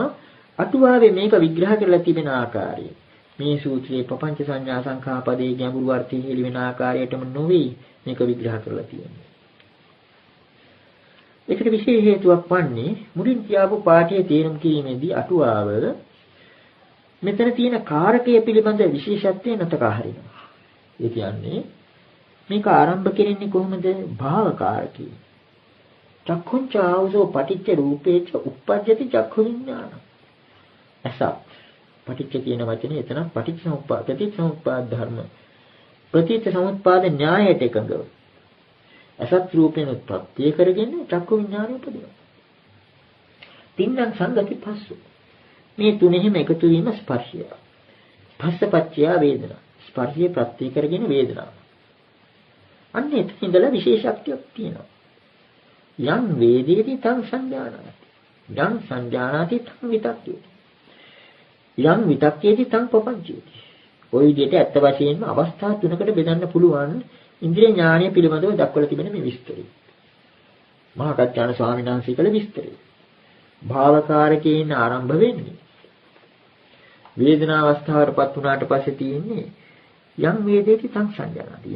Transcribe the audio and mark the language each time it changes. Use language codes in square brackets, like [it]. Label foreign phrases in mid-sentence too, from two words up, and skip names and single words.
[si] අටුවාවේ මේක විග්‍රහ කරලා තිබෙන ආකාරය. මේ සූත්‍රයේ පపంచ සංඥා සංඛා පදයේ ගැඹුරු අර්ථය හෙළි වෙන ආකාරයටම නොවේ මේක විග්‍රහ කරලා තියෙන්නේ. ඒකට විශේෂ හේතුවක් වන්නේ මුලින් කියාපු පාඨයේ තේරුම් කිරීමේදී අටුවාව මෙතන තියෙන කාරකය පිළිබඳ විශේෂත්වය නැතකා හරිනවා. ඒ කියන්නේ මේක ආරම්භ කෙරෙන්නේ කොහොමද? භාවකාරකී. [pi] චක්ඛුංච ආවසෝ පටිච්ච රූපේච උප්පජ්ජති චක්ඛු විඥාන. අසත් පටිච්ච [si] කියන වචනේ එතන ප්‍රතිසමුප්පාද ධර්ම. ප්‍රතිසමුප්පාද න්‍යායයට එකඟව. [pi] අසත් රූපේන [si] උත්පත්ති කරගෙන චක්ඛු විඥානය උපදිනවා. [pi] තින්නම් සංගති පස්සු. [si] මේ තුනෙහිම එකතු වීම ස්පර්ශය. [pi] පස්සපච්චය වේදනා. [si] ස්පර්ශයේ ප්‍රත්‍ය කරගෙන වේදනාව. අන්න එතන ඉඳලා විශේෂත්වයක් තියෙනවා. [pi] යම් වේදේති තං සංඥානාති. යං සංජානාති තං විතක්කේති. යං විතක්කේති තං පపංචේති. [si] ওই විදිහට ඇත්ත වශයෙන්ම අවස්ථා තුනකට බෙදන්න පුළුවන් ඉන්ද්‍රිය ඥානය පිළිබඳව දක්වලා තිබෙන මේ විස්තරය. මහා කච්චාන ස්වාමීන් වහන්සේ කළ විස්තරය. භාවකාරකයෙන් ආරම්භ වෙන්නේ. වේදනා අවස්ථාවටපත් වුණාට පස්සේ තියෙන්නේ [pi] යම් වේදේති තං සංජානති.